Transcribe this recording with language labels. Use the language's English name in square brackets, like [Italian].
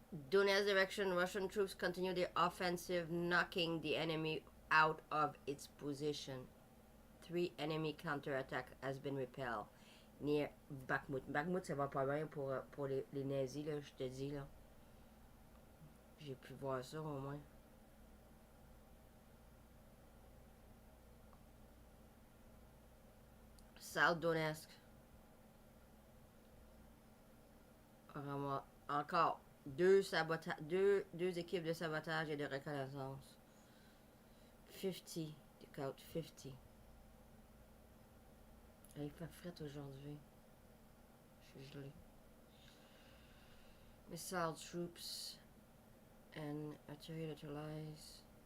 [English] Donetsk direction, Russian troops continue their offensive, knocking the enemy out of its position. 3 enemy counterattack has been repelled near Bakhmut. [French] Bakhmut, ça va pas bien pour les nazis, là, je te dis, là. J'ai pu voir ça, au moins. [English] South Donetsk. [French] Encore 2 équipes de sabotage et de reconnaissance. 50. [English] Take out 50. [French] Il fait fret aujourd'hui. Je suis gelé. [English] Missile troops and artillery neutralized.